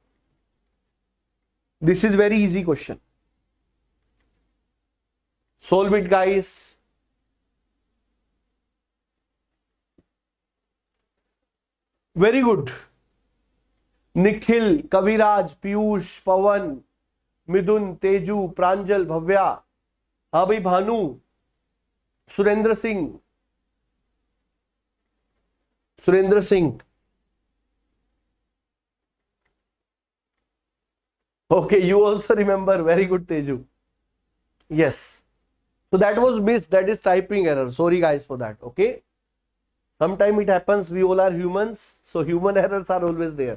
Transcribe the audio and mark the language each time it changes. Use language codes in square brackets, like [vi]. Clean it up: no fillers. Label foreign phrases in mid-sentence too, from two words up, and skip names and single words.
[en] This is very easy question. Solve it, guys. Very good. Nikhil, Kaviraj, Piyush, Pawan, Midun, Teju, Pranjal, Bhavya, Habhi Bhanu, Surendra Singh. Surendra Singh. Okay, you also remember. Very good, Teju. Yes. So that was missed. That is typing error. Sorry guys for that. Okay. Sometimes it happens. We all are humans. So human errors are always there.